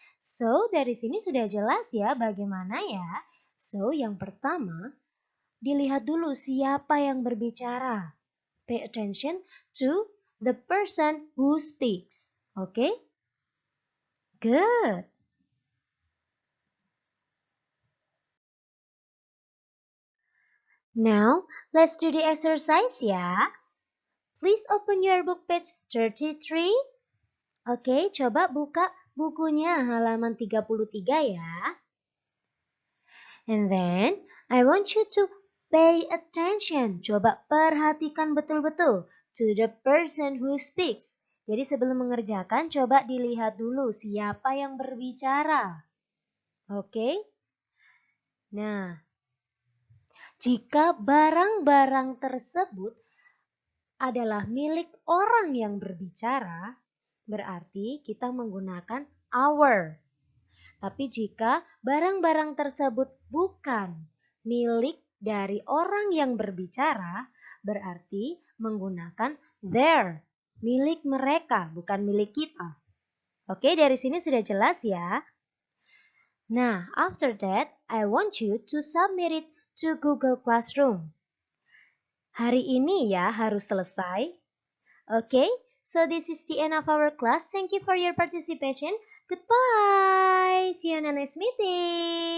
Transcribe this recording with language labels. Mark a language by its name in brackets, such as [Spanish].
[Indonesian] So, dari sini sudah jelas ya bagaimana ya. So, yang pertama, dilihat dulu siapa yang berbicara. [English] Pay attention to the person who speaks. Okay? Good. Now, let's do the exercise ya. Please open your book page 33. [Indonesian] Oke, coba buka bukunya halaman 33 ya. [English] And then, I want you to pay attention. [Indonesian] Coba perhatikan betul-betul [English] to the person who speaks. [Indonesian] Jadi sebelum mengerjakan, coba dilihat dulu siapa yang berbicara. Oke? Nah, jika barang-barang tersebut adalah milik orang yang berbicara, berarti kita menggunakan our. Tapi jika barang-barang tersebut bukan milik dari orang yang berbicara, berarti menggunakan their, milik mereka, bukan milik kita. Oke, dari sini sudah jelas ya. [English] Nah, after that, I want you to submit it to Google Classroom. [Indonesian] Hari ini ya harus selesai. [English] Okay, so this is the end of our class. Thank you for your participation. Goodbye. See you in the next meeting.